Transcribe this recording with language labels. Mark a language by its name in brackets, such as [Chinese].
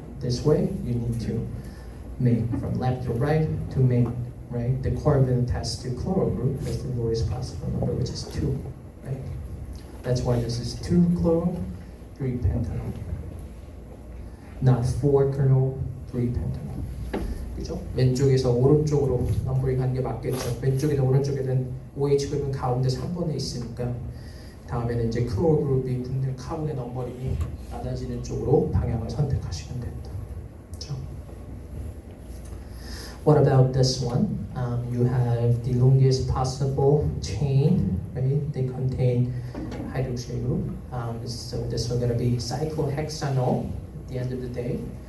[English] This way, you need to make from left to right to make, right, the carbon attached to chloro group as the lowest possible number, which is 2, right? That's why this is 2 chloro, 3 pentanol. Not 4 chloro, 3 pentanol. [Korean] 그죠? 왼쪽에서 오른쪽으로 넘버링 하는 게 맞겠죠. 왼쪽이든 오른쪽이든 OH 그룹은 가운데 3번에 있으니까 다음에는 이제 클로로 그룹이 붙는 카본의 넘버링이 낮아지는 쪽으로 방향을 선택하시면 됩니다. 그렇죠? [English] What about this one? You have the longest possible chain, right? They contain hydroxyl group. So this one gonna be cyclohexanol at the end of the day.